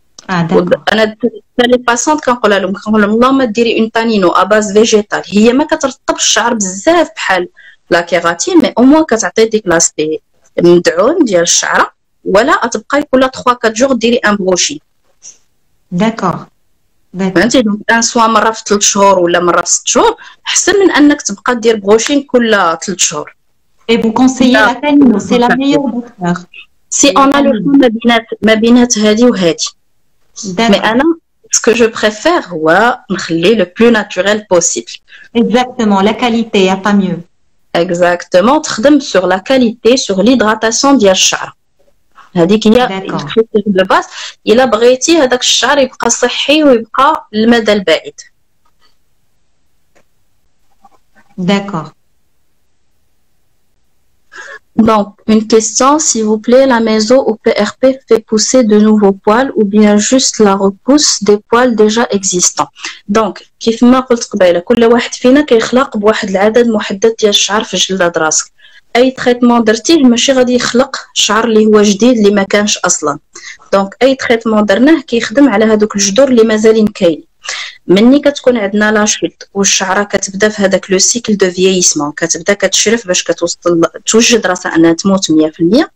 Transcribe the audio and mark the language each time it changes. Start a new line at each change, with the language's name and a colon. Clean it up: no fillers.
Arabic: انا لي باسونط كنقول لهم اللهم ديري اون تانينو ا باز فيجيتال هي ما كترطبش الشعر بزاف بحال لا كيراتين مي او موان كتعطي ديك لاستي مدعون ديال الشعره ولا تبقاي كل 3 4 جوغ ديري ان بروشي
French: داكور
Arabic: فهمتي دونك ان سوا مره في 3 شهور ولا مره في 6 شهور احسن من انك تبقى دير بروشين كل 3 شهور
French: Et vous conseillez la tanino, c'est la meilleure docteur. Si on a le choix ما بينات هذه وهذه. Mais أنا ce que je préfère هو نخلي le plus naturel possible. Exactement, la qualité, y a pas mieux. Exactement, تخدم sur la qualité, sur l'hydratation ديال الشعر.
Arabic: هذيك هي الكريتير دو باس. إلا بغيتي هذاك الشعر يبقى صحي ويبقى للمدى البعيد.
French: D'accord. Donc, une question, s'il vous plaît, la maison au PRP fait pousser de nouveaux poils ou bien juste la repousse des poils déjà existants.
Arabic: Donc, كيف ما قلت قبيله كل واحد فينا كيخلق بواحد العدد محدد ديال الشعر في جلد راسك. اي تريتمون درتيه ماشي غادي يخلق شعر اللي هو جديد اللي ما كانش اصلا. دونك اي تريتمون درناه كيخدم على هذوك الجذور اللي مازالين كاين. مني كتكون عندنا لاشوت والشعره كتبدا في هذاك لو سيكل دو فييسمون كتبدا كتشرف باش كتوصل توجد راسها انها تموت 100%.